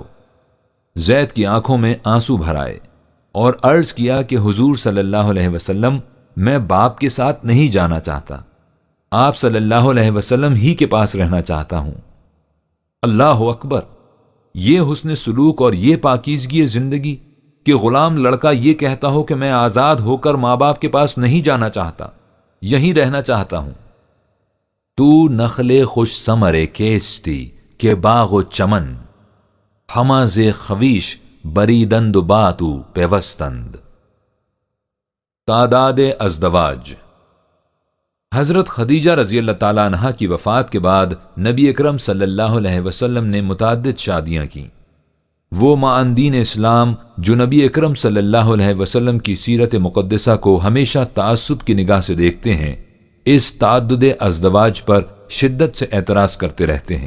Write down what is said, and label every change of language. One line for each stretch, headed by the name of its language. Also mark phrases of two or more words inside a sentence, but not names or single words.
Urdu: زید کی آنکھوں میں آنسو بھر آئے اور عرض کیا کہ حضور
Arabic: صلی اللہ علیہ وسلم،
Urdu: میں باپ کے ساتھ نہیں جانا چاہتا، آپ
Arabic: صلی اللہ علیہ وسلم
Urdu: ہی کے پاس رہنا چاہتا ہوں۔
Arabic: اللہ اکبر!
Urdu: یہ حسن سلوک اور یہ پاکیزگی زندگی کہ غلام لڑکا یہ کہتا ہو کہ میں آزاد ہو کر ماں باپ کے پاس نہیں جانا چاہتا، یہیں رہنا چاہتا ہوں۔
Persian: تو نخل خوش ثمر کیستی کہ باغ و چمن، ہما ز خویش بریدند و باتو پیوستند۔
Urdu: تعداد ازدواج۔ حضرت خدیجہ
Arabic: رضی اللہ تعالیٰ عنہا
Urdu: کی وفات کے بعد نبی اکرم
Arabic: صلی اللہ علیہ وسلم
Urdu: نے متعدد شادیاں کیں۔ وہ معاندین اسلام جو نبی اکرم
Arabic: صلی اللہ علیہ وسلم
Urdu: کی سیرت مقدسہ کو ہمیشہ تعصب کی نگاہ سے دیکھتے ہیں، اس تعدد ازدواج پر شدت سے اعتراض کرتے رہتے ہیں۔